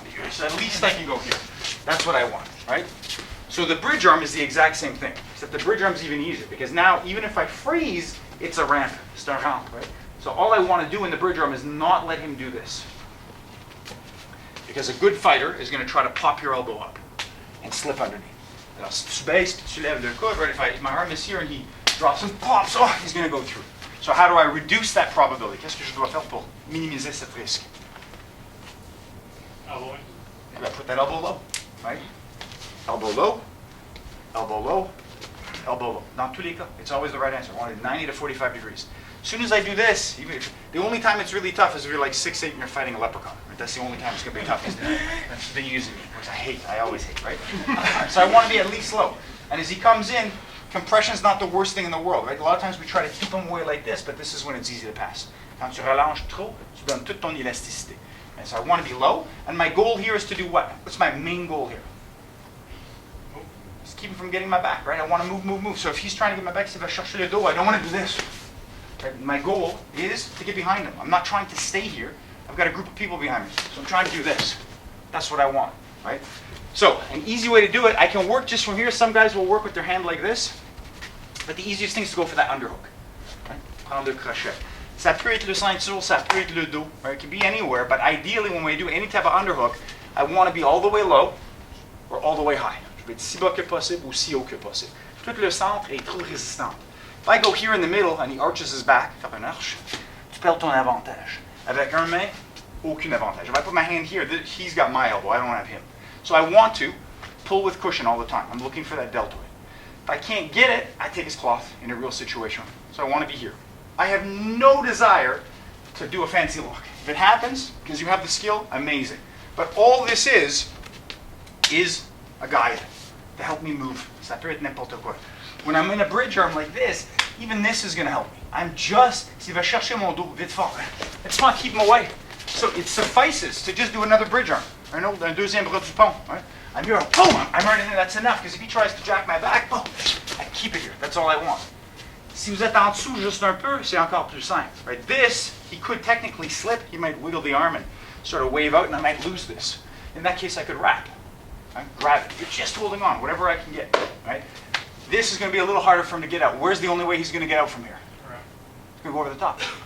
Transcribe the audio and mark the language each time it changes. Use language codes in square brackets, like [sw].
[en] So at least I can go here. That's what I want, right? So the bridge arm is the exact same thing, except the bridge arm is even easier, because now even if I freeze, it's a ramp. [fr] C'est un ramp, [en] right? So all I want to do in the bridge arm is not let him do this. Because a good fighter is going to try to pop your elbow up and slip underneath. [fr] Alors si tu baisses, puis tu lèves le coude, right? [en] If my arm is here and he drops and pops, oh, he's going to go through. So how do I reduce that probability? [fr] Qu'est-ce que je dois faire pour minimiser cette risque? [en] Elbowing. Put that elbow low, right? Elbow low, elbow low, elbow low. [fr] Dans tous les cas, [en] it's always the right answer. I want it 90 to 45 degrees. As soon as I do this, the only time it's really tough is if you're like 6'8" and you're fighting a leprechaun. Right? That's the only time it's going to be tough. That's the using me, which I always hate, right? So I want to be at least low. And as he comes in, compression's not the worst thing in the world, right? A lot of times we try to keep him away like this, but this is when it's easy to pass. [fr] Quand tu relâches trop, tu donnes toute ton élasticité. [en] And so I want to be low, and my goal here is to do what? What's my main goal here? Just keep him from getting my back, right? I want to move, move, move. So if he's trying to get my back, [fr] s'il va chercher le dos, [en] I don't want to do this. Right? My goal is to get behind him. I'm not trying to stay here. I've got a group of people behind me, so I'm trying to do this. That's what I want, right? So an easy way to do it, I can work just from here. Some guys will work with their hand like this, but the easiest thing is to go for that underhook. [fr] Right? Prendre le crochet. Ça peut être le ceinture, ça peut être le dos. [en] Right? It can be anywhere, but ideally when we do any type of underhook, I want to be all the way low or all the way high. [fr] Je vais être si bas que possible ou si haut que possible. Tout le centre est trop résistant. [en] If I go here in the middle and he arches his back, [fr] faire une arche, tu perds ton avantage. Avec un main, aucun avantage. [en] If I put my hand here, he's got my elbow, I don't have him. So I want to pull with cushion all the time. I'm looking for that deltoid. If I can't get it, I take his cloth in a real situation. So I want to be here. I have no desire to do a fancy look. If it happens, because you have the skill, amazing. But all this is a guide to help me move. [fr] Ça peut être n'importe quoi. [en] When I'm in a bridge arm like this, even this is going to help me. I'm just, [fr] s'il va chercher mon dos vite fort, [en] I just want to keep him away. So it suffices to just do another bridge arm. [fr] Un deuxième bras du pont. [en] Right? I'm here, boom, I'm right in there, that's enough. Because if he tries to jack my back, boom, I keep it here. That's all I want. [fr] Si vous êtes en dessous juste un peu, c'est encore plus simple. [en] Right? This, he could technically slip. He might wiggle the arm and sort of wave out, and I might lose this. In that case, I could wrap. Right? Grab it. You're just holding on, whatever I can get. Right? This is going to be a little harder for him to get out. Where's the only way he's going to get out from here? He's going to go over the top.